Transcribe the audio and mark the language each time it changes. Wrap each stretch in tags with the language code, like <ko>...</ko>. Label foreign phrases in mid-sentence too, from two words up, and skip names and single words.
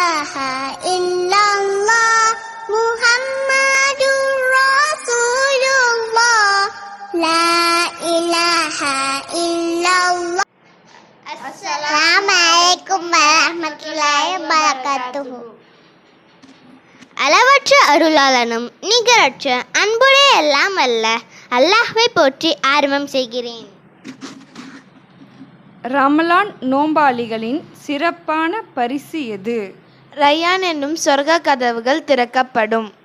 <ar>إلا الله محمد رسول الله لا إله إلا الله. السلام عليكم ورحمة الله وبركاته.</ar> <ta>அளவற்ற அருளாளனும் நிகரற்ற அன்புடைய எல்லாம் அல்ல அல்லாஹ்வை போற்றி ஆரம்பம் செய்கிறேன். ரமலான் நோம்பாளிகளின் சிறப்பான பரிசு எது? ரய்யான் என்னும் சொர்க்க கதவுகள் திறக்கப்படும்.</ta>